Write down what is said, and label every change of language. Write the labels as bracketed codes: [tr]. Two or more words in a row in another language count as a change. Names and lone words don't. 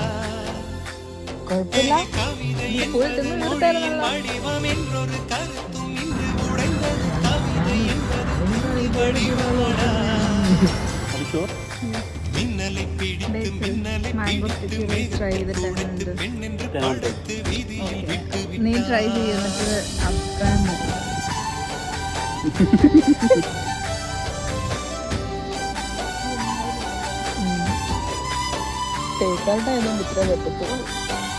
[ta] கவிதை என்பது மொழியின் வடிவம் என்றொரு கருத்தும் இன்று உடைந்தது. கவிதை என்பது வடிவமடா. மின்னலை பிடித்து மின்னலை பிடித்து மேகத்தை கொடுத்து பெண் என்று படுத்து வீதியில் விட்டு [ml] നീ ട്രൈ ചെയ്തിട്ട് അഭിപ്രായം ടേക്ക് ഔട്ട് ആയതുകൊണ്ട് ഇത്ര പറ്റത്തുള്ളൂ.